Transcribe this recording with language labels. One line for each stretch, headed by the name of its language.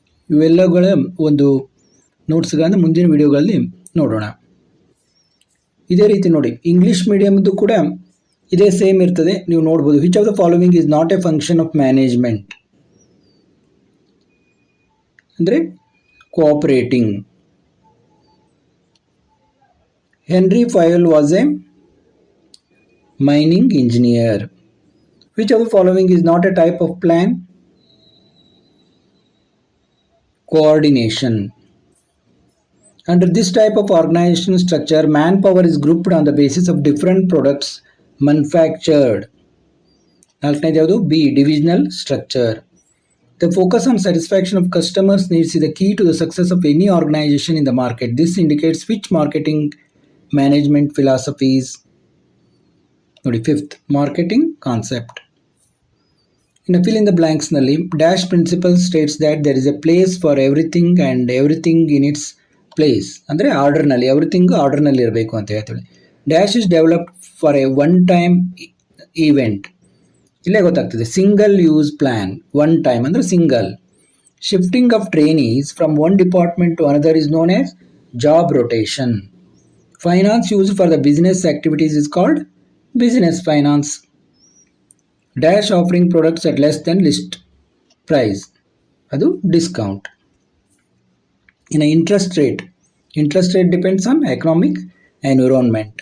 Kannada: ಇವೆಲ್ಲಗಳ ಒಂದು ನೋಟ್ಸ್ಗಳನ್ನು ಮುಂದಿನ ವಿಡಿಯೋಗಳಲ್ಲಿ ನೋಡೋಣ. ಇದೇ ರೀತಿ ನೋಡಿ, ಇಂಗ್ಲೀಷ್ ಮೀಡಿಯಮ್ದು ಕೂಡ ಇದೇ ಸೇಮ್ ಇರ್ತದೆ, ನೀವು ನೋಡ್ಬೋದು.
English: Which of the following is not a function of management ಅಂದರೆ cooperating. Henry Fayol was a mining engineer. Which of the following is not a type of plan? Coordination. Under this type of organizational structure, manpower is grouped on the basis of different products manufactured.
Kannada: ನಾಲ್ಕನೇದು ಯಾವುದು?
English: B, divisional structure. The focus on satisfaction of customers' needs is the key to the success of any organization in the market. This indicates which marketing management philosophies. ನೋಡಿ, 5th, marketing concept. In a fill in the blanks ನಲ್ಲಿ dash principle states that there is a place for everything and everything in its place.
Kannada: ಅಂದರೆ ಆರ್ಡರ್ನಲ್ಲಿ everything ಆರ್ಡರ್ನಲ್ಲಿ ಇರಬೇಕು ಅಂತ ಹೇಳ್ತೀವಿ.
English: Dash is developed for a one time event.
Kannada: ಇಲ್ಲೇ ಗೊತ್ತಾಗ್ತದೆ.
English: Single use plan, one time ಅಂದರೆ single. Shifting of trainees from one department to another is known as job rotation. Finance used for the business activities is called business finance. Dash offering products at less than list price, adu discount. In a interest rate depends on economic environment.